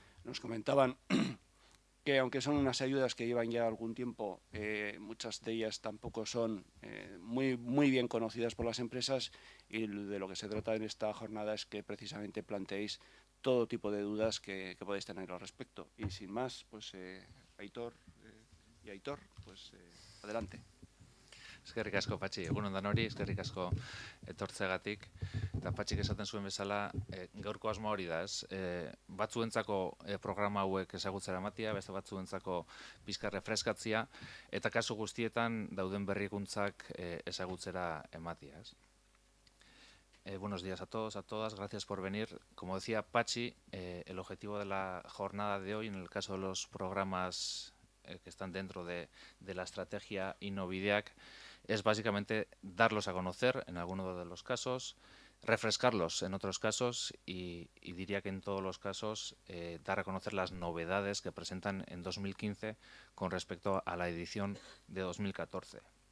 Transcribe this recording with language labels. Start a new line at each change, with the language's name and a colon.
Spanish: Nos comentaban que, aunque son unas ayudas que llevan ya algún tiempo, muchas de ellas tampoco son muy bien conocidas por las empresas, y de lo que se trata en esta jornada es que precisamente planteéis todo tipo de dudas que podéis tener al respecto. Y sin más, pues Aitor y Aitor, pues adelante.
Basque: Eskerrik asko, Patxi. Egunon danori, eskerrik asko etortzegatik. Eta Patxik esaten zuen bezala, gaurko asmo hori da, ez? Batzuentzako programa hauek ezagutzera ematia, beste batzuentzako pizka refreskatzia, eta kasu guztietan dauden berrikuntzak ezagutzera ematia, ez?
Spanish: Buenos días a todos, a todas, gracias por venir. Como decía Patxi, el objetivo de la jornada de hoy, en el caso de los programas que están dentro de la estrategia Innovideac, es básicamente darlos a conocer en alguno de los casos, refrescarlos en otros casos y diría que en todos los casos dar a conocer las novedades que presentan en 2015 con respecto a la edición de 2014.